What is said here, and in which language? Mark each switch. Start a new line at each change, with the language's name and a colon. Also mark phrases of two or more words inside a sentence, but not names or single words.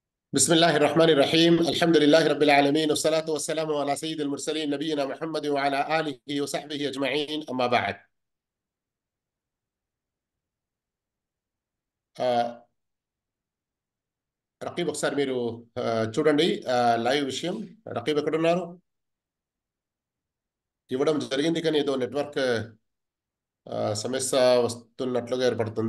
Arabic: بسم الله الرحمن الرحيم الحمد لله رب العالمين والصلاة والسلام على سيد المرسلين نبينا محمد وعلى آله وصحبه أجمعين أما بعد.
Telugu: రకీబ్ ఒకసారి మీరు చూడండి లైవ్ విషయం. రకీబ్ ఎక్కడున్నారు? ఇవ్వడం జరిగింది కానీ ఏదో నెట్వర్క్ సమస్య వస్తున్నట్లుగా ఏర్పడుతుంది.